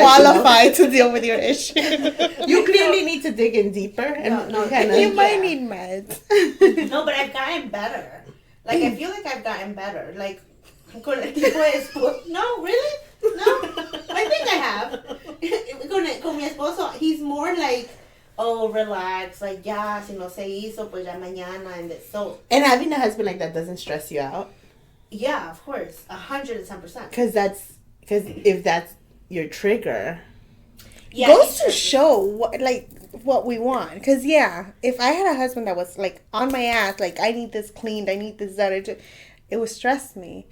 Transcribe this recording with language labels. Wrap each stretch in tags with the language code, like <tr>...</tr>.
<en>qualified to deal with your issue. You clearly need to dig in deeper and No, kinda, You might Yeah. need meds. No, but I've gotten better. Like, I feel like I've gotten better.</en> <es>Like, con el tipo de esposo.</es> <en>No, really? No. I think I have.</en> <es>Con mi esposo,</es> <en>he's more like, oh, relax.</en> <es>Like, ya, si no se hizo, pues ya mañana.</es> <en>And so, And having a husband like that doesn't stress you out. yeah, of course. 110%. Because if that's your trigger. Yeah, Goes to show what we want. Because, yeah, if I had a husband that was, like, on my ass, like, I need this cleaned, I need this, that, it would stress me.</en>